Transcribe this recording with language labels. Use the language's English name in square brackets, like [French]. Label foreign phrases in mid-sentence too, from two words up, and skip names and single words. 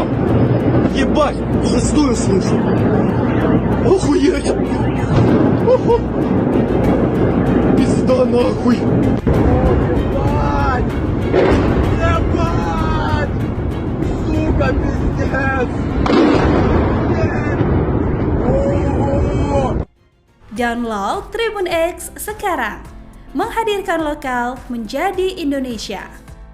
[Russian] Ебать! Шестую слышу! Охуеть! Оху. Пизда нахуй! Ебать! Ебать! Сука, пиздец! [Indonesian] Download Tribun X sekarang, menghadirkan lokal menjadi Indonesia.